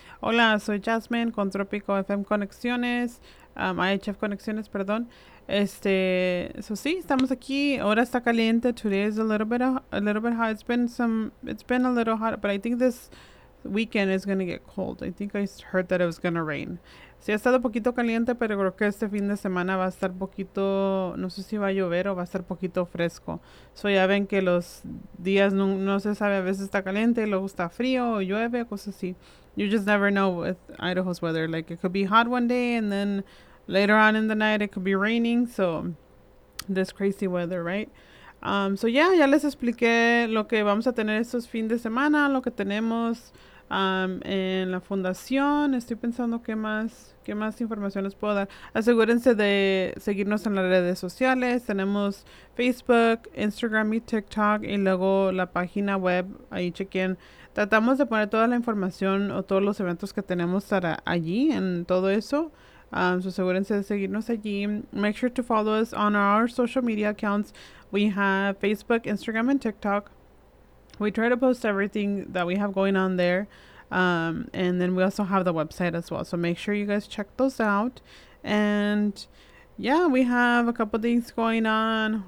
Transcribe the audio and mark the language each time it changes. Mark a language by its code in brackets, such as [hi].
[es] Hola, soy Jasmine con Tropico FM Conexiones, IHF Conexiones, perdón. So, estamos aquí. Ahora está caliente. [en] Today is a little bit hot. It's been a little hot, but I think this weekend is going to get cold. I think I heard that it was going to rain. [es] Sí, ha estado poquito caliente, pero creo que este fin de semana va a estar poquito, no sé si va a llover o va a estar poquito fresco. So, ya ven que los días no se sabe, a veces está caliente, luego está frío o llueve, cosas así. [en] You just never know with Idaho's weather. Like, it could be hot one day and then later on in the night it could be raining. So, this crazy weather, right? [es] Ya les expliqué lo que vamos a tener estos fin de semana, lo que tenemos en la fundación. Estoy pensando qué más información les puedo dar. Asegúrense de seguirnos en las redes sociales. Tenemos Facebook, Instagram y TikTok, y luego la página web. Ahí chequen. Tratamos de poner toda la información o todos los eventos que tenemos para allí en todo eso. So asegúrense de seguirnos allí. [en] Make sure to follow us on our social media accounts. We have Facebook, Instagram, and TikTok. We try to post everything that we have going on there. And then we also have the website as well. So make sure you guys check those out. And yeah, we have a couple things going on.